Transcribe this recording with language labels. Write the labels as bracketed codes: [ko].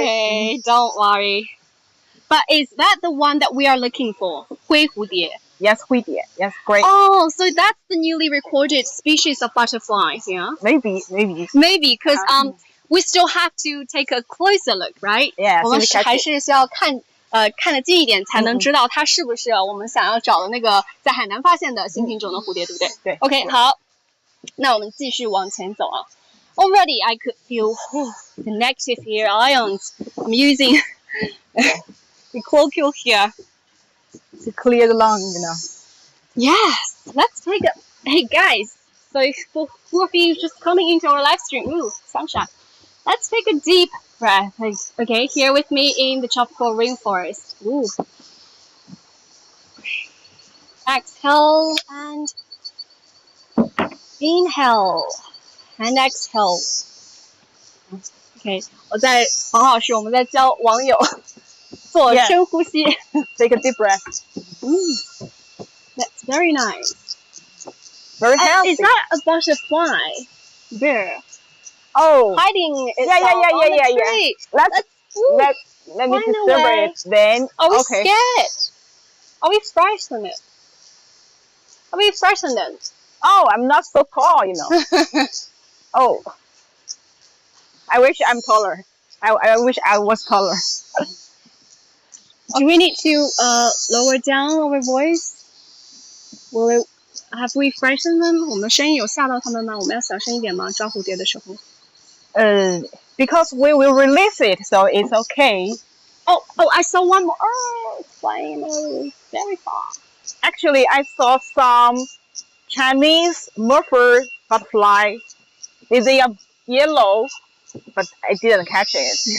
[en] Okay, don't worry. But is that the one that we are looking for? [zh] 灰蝴蝶. [en] Yes, Huidia. Yes, great. Oh, so that's the newly recorded species of butterfly here. Maybe. Maybe, because we still have to take a closer look, right? Yeah. [zh] 我们还是需要看得近一点，才能知道它是不是我们想要找的那个在海南发现的新品种的蝴蝶，对不对？对。 OK， 好，那我们继续往前走啊。 [en] Already, I could feel the negative here ions. I'm using the colloquial here to clear the lung, Yes, let's take a. Hey guys, so for who of you just coming into our live stream, ooh, sunshine. Let's take a deep breath. Okay, here with me in the tropical rainforest. Ooh. Exhale and inhale and exhale. [zh] Okay, 黄老师，我们在教网友做深呼吸。 [en] Take a deep breath. That's very nice. Very healthy. Is that a butterfly? There. Oh. Hiding itself on the tree. Let me disturb it then. Are we scared? Are we frightened? Oh, I'm not so tall, Oh. I wish I'm taller. I wish I was taller. Do we need to lower down our voice? Have we frightened them? [zh] 我们声音有吓到他们吗？我们要小声一点吗？抓蝴蝶的时候。 [en] Because we will release it, so it's okay. Oh, I saw one more. Oh, it's flying very far. Actually, I saw some Chinese morpher butterfly. They are yellow, but I didn't catch it.